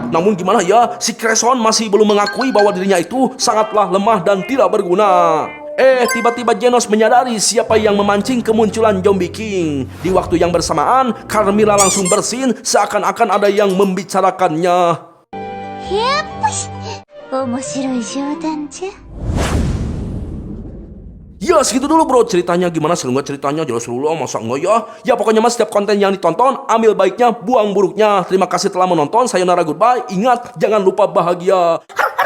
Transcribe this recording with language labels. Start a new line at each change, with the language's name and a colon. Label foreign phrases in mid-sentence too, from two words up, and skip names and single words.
Indonesian: Namun gimana ya, si Cresson masih belum mengakui bahwa dirinya itu sangatlah lemah dan tidak berguna. Tiba-tiba Genos menyadari siapa yang memancing kemunculan Zombie King. Di waktu yang bersamaan, Carmilla langsung bersin seakan-akan ada yang membicarakannya.
Japanese: 面白い冗談じゃ
Indonesian: Ya, segitu dulu bro ceritanya. Gimana, seru nggak ceritanya? Jelas seru loh, masa enggak ya? Ya pokoknya mas, setiap konten yang ditonton, ambil baiknya, buang buruknya. Terima kasih telah menonton.
English: Sayonara, goodbye.
Indonesian: Ingat, jangan lupa bahagia.